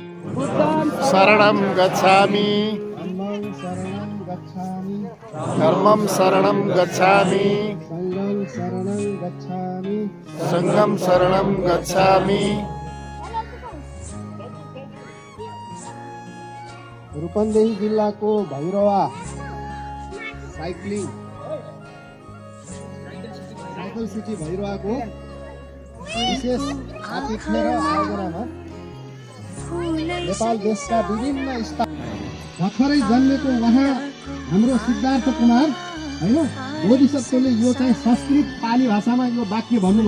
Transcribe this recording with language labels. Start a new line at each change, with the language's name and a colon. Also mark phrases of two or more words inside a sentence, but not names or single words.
Pali: शरणं गच्छामि धम्मं शरणं धर्मं शरणं गच्छामि गच्छामि संघं शरणं संघं शरणं गच्छामि गच्छामि।
Nepali: रूपन्देही जिल्लाको भैरवा साइकल सिटी भैरवाको विशेष आतिथ्य र आयोजनामा नेपाल देशका विभिन्न स्थान भर्खरै जन्मेको उहाँ हाम्रो सिद्धार्थ कुमार होइन बोधिसत्वले यो चाहिँ संस्कृत पाली भाषामा यो वाक्य भन्नुभयो।